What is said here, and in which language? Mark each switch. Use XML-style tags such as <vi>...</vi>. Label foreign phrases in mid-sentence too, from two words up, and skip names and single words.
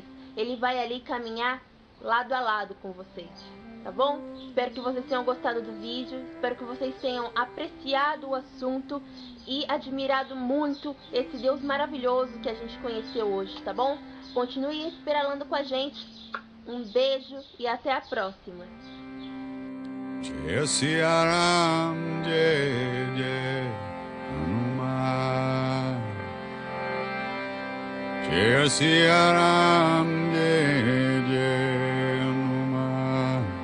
<pt>Ele vai ali caminhar lado a lado com vocês, tá bom? Espero que vocês tenham gostado do vídeo, espero que vocês tenham apreciado o assunto e admirado muito esse Deus maravilhoso que a gente conheceu hoje, tá bom? Continue esperando com a gente, um beijo e até a próxima!</pt> <hi>जय सिया राम, जय जय हनुमान. जय सिया राम, जय जय हनुमान.</hi>